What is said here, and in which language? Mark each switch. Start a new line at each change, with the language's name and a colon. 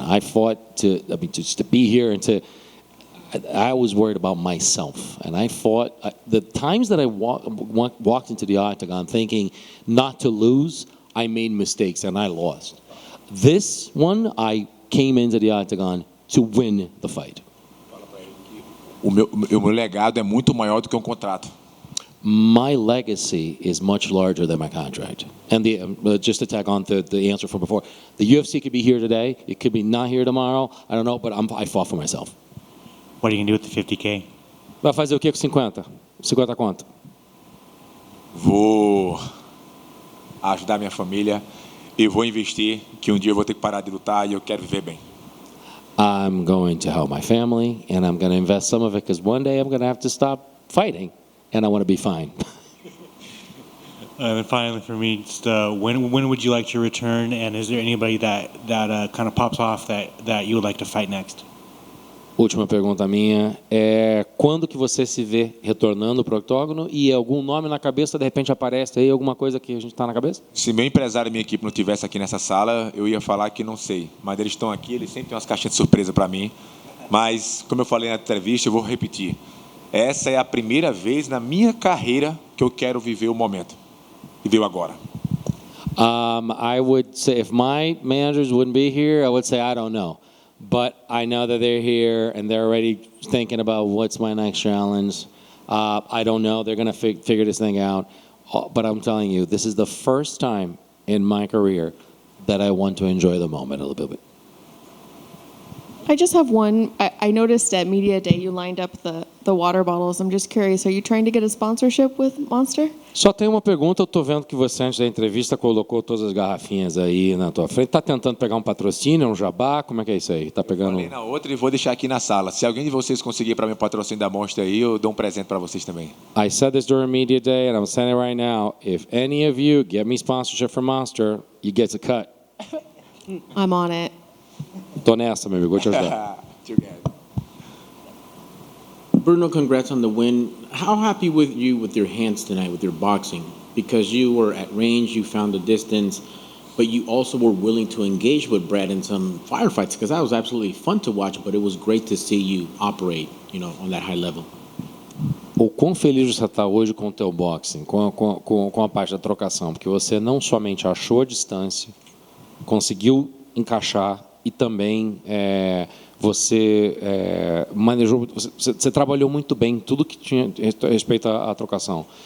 English: I fought to be here and to. I was worried about myself, and I fought. The times that I walked into the octagon thinking not to lose, I made mistakes and I lost. This one, I came into the octagon to win the fight.
Portuguese: O meu legado é muito maior do que contrato.
English: My legacy is much larger than my contract. And just to tag on to the answer from before, the UFC could be here today, it could be not here tomorrow, I don't know, but I fought for myself. What are you going to do with the 50K?
Portuguese: Vai fazer o que com 50? 50 quanto? Vou ajudar minha família e vou investir, que um dia eu vou ter que parar de lutar e eu quero viver bem.
English: I'm going to help my family, and I'm going to invest some of it because one day I'm going to have to stop fighting, and I want to be fine. And then finally, for me, just, when would you like to return? And is there anybody that kind of pops off that you would like to fight next?
Portuguese: Última pergunta minha é quando que você se vê retornando para o octógono e algum nome na cabeça de repente aparece aí, alguma coisa que a gente está na cabeça? Se meu empresário e minha equipe não estivesse aqui nessa sala, eu ia falar que não sei. Mas eles estão aqui, eles sempre têm umas caixinhas de surpresa para mim. Mas, como eu falei na entrevista, eu vou repetir. Essa é a primeira vez na minha carreira que eu quero viver o momento. Viver o agora.
English: I would say if my managers wouldn't be here, I would say I don't know. But I know that they're here and they're already thinking about what's my next challenge. I don't know. They're going to figure this thing out. But I'm telling you, this is the first time in my career that I want to enjoy the moment a little bit. I just have one. I noticed at Media Day you lined up the water bottles. I'm just curious, are you trying to get a sponsorship with Monster?
Portuguese: Só tem uma pergunta, eu estou vendo que você antes da entrevista colocou todas as garrafinhas aí na tua frente. Está tentando pegar um patrocínio, um jabá? Como é que é isso aí? Está pegando? Falei na outra e vou deixar aqui na sala. Se alguém de vocês conseguir para mim o patrocínio da Monster aí, eu dou um presente para vocês também.
English: I said this during Media Day and I'm saying it right now. If any of you get me sponsorship for Monster, you get a cut. I'm on it.
Portuguese: Tô nessa, meu amigo. Vou te ajudar.
English: Bruno, congrats on the win. How happy with you with your hands tonight, with your boxing? Because you were at range, you found the distance, but you also were willing to engage with Brad in some firefights, because that was absolutely fun to watch, but it was great to see you operate, on that high level.
Portuguese: O quão feliz você está hoje com o teu boxing, com a parte da trocação, porque você não somente achou a distância, conseguiu encaixar e também você manejou, você trabalhou muito bem tudo que tinha respeito à trocação.